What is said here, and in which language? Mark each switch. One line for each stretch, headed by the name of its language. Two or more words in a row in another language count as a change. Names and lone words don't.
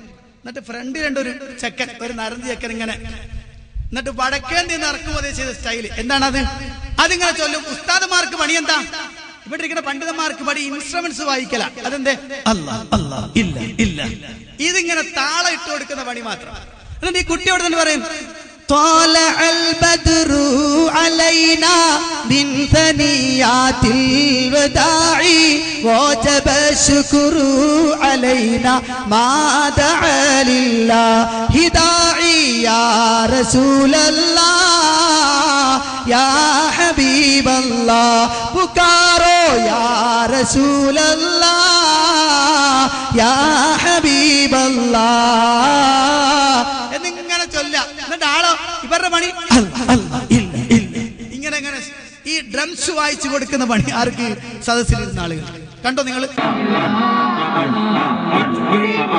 Malayalam: എന്നിട്ട് ഫ്രണ്ട് രണ്ടൊരു ചെക്കൻ, ഒരു നരന്തി ചെക്കൻ ഇങ്ങനെ, എന്നിട്ട് വടക്കേന്ത്യ നടക്കുമ്പോൾ ചെയ്ത സ്റ്റൈല് എന്താണത്? അതിങ്ങനെ ചൊല്ലും. ഉസ്താദുമാർക്ക് പണി എന്താ? ഇവിടെ ഇരിക്കുന്ന പണ്ഡിതന്മാർക്ക് പണി ഇൻസ്ട്രുമെന്റ്സ് വായിക്കല. അതെന്തേ? ഇതിങ്ങനെ താളം ഇട്ട് കൊടുക്കുന്ന പണി മാത്രം. എന്നിട്ട് ഈ കുട്ടിയോട് തന്നെ പറയും
Arabic: طالع البدر علينا من ثنيات الوداع وجب الشكر علينا ما دعا لله داعي يا رسول الله يا حبيب الله पुकारो يا رسول الله يا حبيب الله
Malayalam: എന്നിങ്ങനെ ചൊല്ലാം. എന്നിട്ട് ആളോ ഇവരുടെ പണി ഇങ്ങനെ ഇങ്ങനെ ഈ ഡ്രംസ് വായിച്ചു കൊടുക്കുന്ന പണി ആർക്ക്? സദസ്സിലിരുന്ന ആളുകൾ. കണ്ടോ നിങ്ങൾ?